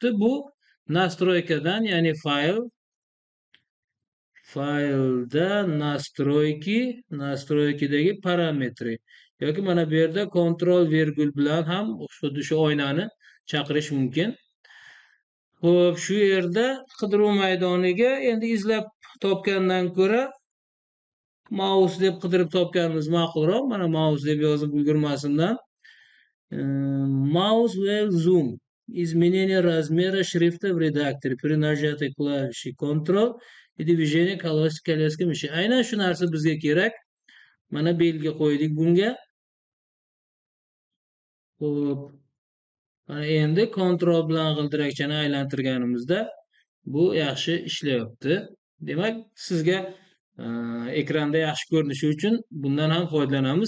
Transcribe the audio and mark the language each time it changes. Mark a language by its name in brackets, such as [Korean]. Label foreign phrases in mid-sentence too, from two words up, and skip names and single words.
[Uzbek] Bu настройкадан, ya'ni faylda настройкидagi parametri yoki mana bu yerda kontrol virgul bilan ham xuddi shu oynani chaqirish mumkin. Xo'p, shu yerda qidiruv maydoniga endi izlab topgandan ko'ra mouse deb qidirib topganimiz ma'qulroq. Mana mouse deb yozib ulgurmasimdan. [English] Mouse will zoom. [Russian] Изменение размера шрифта в редакторе при нажатии клавиши Ctrl и движение колеска мыши. [Uzbek] Aynan shu narsa bizga kerak. Mana belgi qo'ydik bunga. Xo'p. Mana endi Ctrl bilan g'ildirakchani aylantirganimizda bu yaxshi ishlayapti. Demak, sizga ekranda yaxshi ko'rinishi uchun bundan ham foydalanamiz.